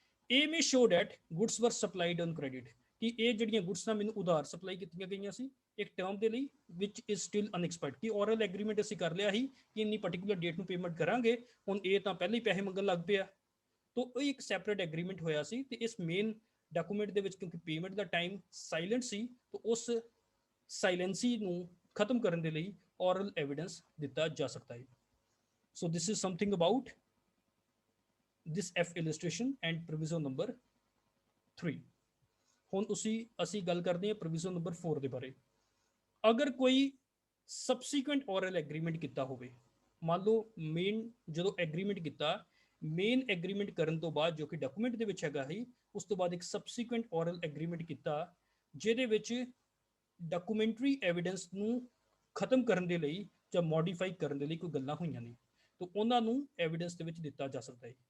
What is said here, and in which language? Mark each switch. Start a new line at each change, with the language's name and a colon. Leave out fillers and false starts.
English: A may show that goods were supplied on credit
Punjabi: ਕਿ ਇਹ ਜਿਹੜੀਆਂ ਗੁੱਡਸ ਨਾਲ ਮੈਨੂੰ ਉਧਾਰ ਸਪਲਾਈ ਕੀਤੀਆਂ ਗਈਆਂ ਸੀ ਇੱਕ ਟਰਮ ਦੇ ਲਈ
English: which is still unexpired
Punjabi: ਕਿ ਔਰਲ ਐਗਰੀਮੈਂਟ ਅਸੀਂ ਕਰ ਲਿਆ ਸੀ ਕਿ ਇੰਨੀ ਪਾਰਟਿਕੂਲਰ ਡੇਟ ਨੂੰ ਪੇਮੈਂਟ ਕਰਾਂਗੇ, ਹੁਣ ਇਹ ਤਾਂ ਪਹਿਲਾਂ ਹੀ ਪੈਸੇ ਮੰਗਣ ਲੱਗ ਪਿਆ। ਤਾਂ ਇਹ ਇੱਕ ਸੈਪਰੇਟ ਐਗਰੀਮੈਂਟ ਹੋਇਆ ਸੀ ਤੇ ਇਸ ਮੇਨ ਡਾਕੂਮੈਂਟ ਦੇ ਵਿੱਚ ਕਿਉਂਕਿ ਪੇਮੈਂਟ ਦਾ ਟਾਈਮ ਸਾਇਲੈਂਟ ਸੀ ਤਾਂ ਉਸ ਸਾਇਲੈਂਸੀ ਨੂੰ ਖਤਮ ਕਰਨ ਦੇ ਲਈ ਔਰਲ ਐਵੀਡੈਂਸ ਦਿੱਤਾ ਜਾ ਸਕਦਾ ਹੈ।
English: So this is something about this F illustration and provision number 3।
Punjabi: ਹੁਣ ਅਸੀਂ ਗੱਲ ਕਰਦੇ ਹਾਂ provision number 4 ਦੇ ਬਾਰੇ। ਅਗਰ ਕੋਈ ਸਬਸੀਕੁਐਂਟ ਔਰਲ ਐਗਰੀਮੈਂਟ ਕੀਤਾ ਹੋਵੇ, ਮੰਨ ਲਓ ਮੇਨ ਜਦੋਂ ਐਗਰੀਮੈਂਟ ਕੀਤਾ, ਮੇਨ ਐਗਰੀਮੈਂਟ ਕਰਨ ਤੋਂ ਬਾਅਦ ਜੋ ਕਿ ਡਾਕੂਮੈਂਟ ਦੇ ਵਿੱਚ ਹੈਗਾ ਹੀ, ਉਸ ਤੋਂ ਬਾਅਦ ਇੱਕ ਸਬਸੀਕੁਐਂਟ ਔਰਲ ਐਗਰੀਮੈਂਟ ਕੀਤਾ ਜਿਹਦੇ ਵਿੱਚ ਡਾਕੂਮੈਂਟਰੀ ਐਵੀਡੈਂਸ ਨੂੰ ਖਤਮ ਕਰਨ ਦੇ ਲਈ ਜਾਂ ਮੋਡੀਫਾਈ ਕਰਨ ਦੇ ਲਈ ਕੋਈ ਗੱਲਾਂ ਹੋਈਆਂ ਨੇ ਤਾਂ ਉਹਨਾਂ ਨੂੰ ਐਵੀਡੈਂਸ ਦੇ ਵਿੱਚ ਦਿੱਤਾ ਜਾ ਸਕਦਾ ਹੈ।